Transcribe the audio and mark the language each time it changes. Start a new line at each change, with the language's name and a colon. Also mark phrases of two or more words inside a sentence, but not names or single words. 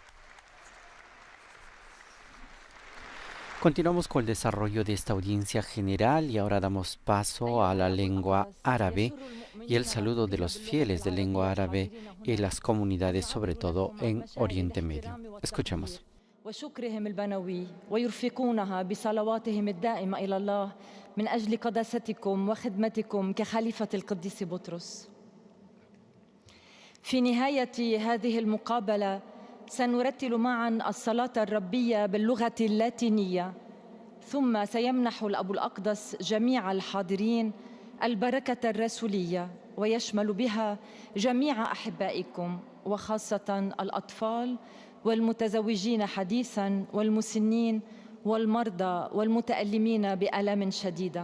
Spanish: Continuamos con el desarrollo de esta audiencia general y ahora damos paso a la lengua árabe y el saludo de los fieles de lengua árabe y las comunidades, sobre todo en Oriente Medio. Escuchemos.
Arabic: وشكرهم البنوي ويرفقونها بصلواتهم الدائمة إلى الله من أجل قداستكم وخدمتكم كخليفة القديس بطرس. في نهاية هذه المقابلة سنرتل معاً الصلاة الربية باللغة اللاتينية، ثم سيمنح الأب الأقدس جميع الحاضرين البركة الرسولية، ويشمل بها جميع أحبائكم وخاصة الأطفال والمتزوجين حديثاً والمسنين والمرضى والمتألمين بآلام شديدة.